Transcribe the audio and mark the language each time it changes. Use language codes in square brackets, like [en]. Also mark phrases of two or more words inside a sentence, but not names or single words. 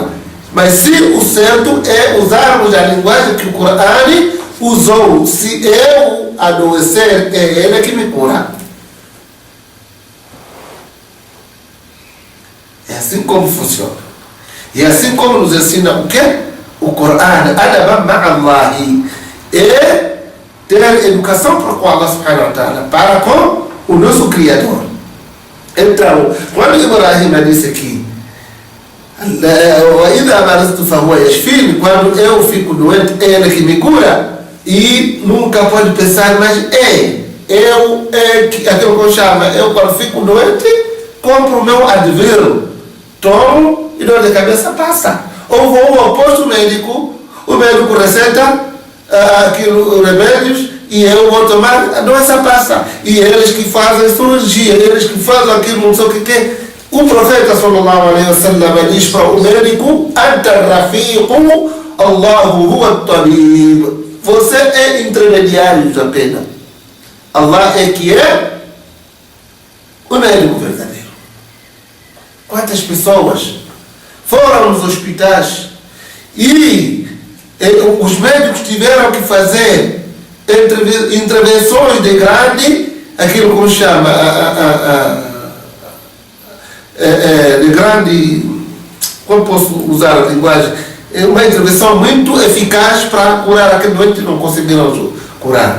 [pt] Mas se o certo é usarmos a linguagem que o Corão usou: se eu adoecer, é ele que me cura. É assim como funciona. E assim como nos ensina o quê? O Corão, [ar] أدبا مع الله, [pt] é ter educação para com [ar] الله سبحانه وتعالى, [pt] para com o nosso Criador. Então, quando Ibrahim disse aqui, [ar] وَإِذَا مَرِضْتُ فَهُوَ يَشْفِينِي, [pt] quando eu fico doente, é ele que me cura. E nunca pode pensar, mas aquilo que eu chamo, eu quando fico doente, compro o meu Advil, tomo e dor de cabeça passa. Ou vou ao posto médico, o médico receita aquilo, remédios, e eu vou tomar, a doença passa. E eles que fazem cirurgia, eles que fazem aquilo, não sei o que. O profeta [ar] صلى الله عليه وسلم [pt] diz para o médico: [ar] أنت رفيق، الله هو الطبيب. [pt] Você é intermediário apenas. Allah é que é o médico verdadeiro. Quantas pessoas foram nos hospitais e os médicos tiveram que fazer intervenções de grande, aquilo como chama, de grande, como posso usar a linguagem, é uma intervenção muito eficaz para curar aquele doente e não conseguiram curar.